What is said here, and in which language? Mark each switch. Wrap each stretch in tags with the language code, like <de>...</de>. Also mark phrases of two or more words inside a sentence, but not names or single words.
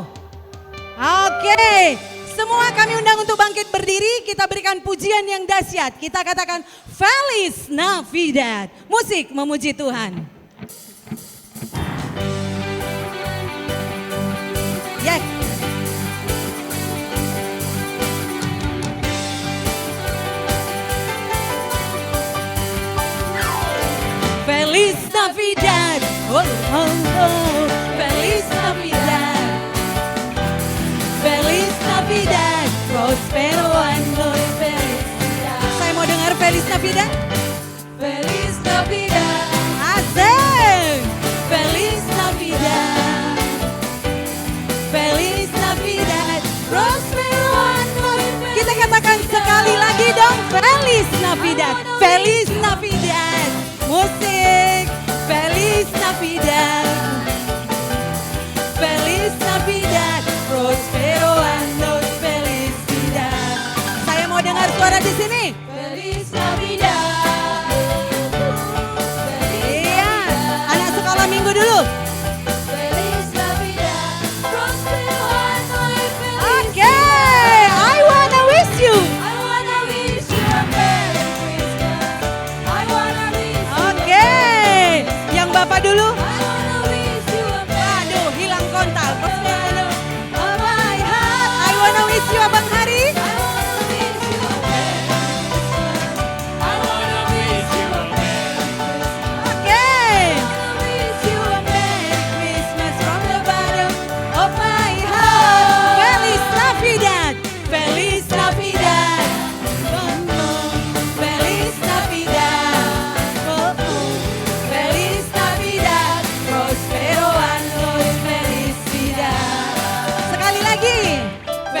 <id>Oke, semua kami undang untuk bangkit berdiri. Kita berikan pujian yang dahsyat. Kita katakan</id> <es>Feliz Navidad.</es> <id>Musik memuji Tuhan.</id> <en>Yes.</en> <es>Feliz Navidad, oh, oh, oh. Feliz Navidad, Feliz Navidad, prospero año y felicidad.</es> <id>Saya mau dengar</id> <es>Feliz Navidad. Feliz Navidad,</es> <id>asik.</id> <es>Feliz Navidad, Feliz Navidad, prospero año y felicidad.</es> <id>Kita katakan sekali lagi dong,</id> <es>Feliz Navidad, Feliz Navidad. Musik, Feliz Navidad, Feliz Navidad, prospero año y felicidad.</es> <id>Saya mau dengar suara di sini.</id> <es>Feliz Navidad.</es> <id>Iya, anak sekolah minggu dulu.</id> <es>Feliz Navidad, prospero año y felicidad.</es> <en>Oke, I wanna wish you. I wanna wish you a Merry Christmas. I wanna wish you.</en> <id>Oke, yang Bapak dulu. Aduh, hilang kontak.</id> <en>Oh my heart. I wanna wish you Abang Hari. Oke. Christmas from the bottom of my heart.</en> <es>Feliz Navidad. Feliz Navidad. Feliz Navidad. Oh, oh. Feliz Navidad. Prospero año y felicidad.</es> <id>Sekali lagi.</id>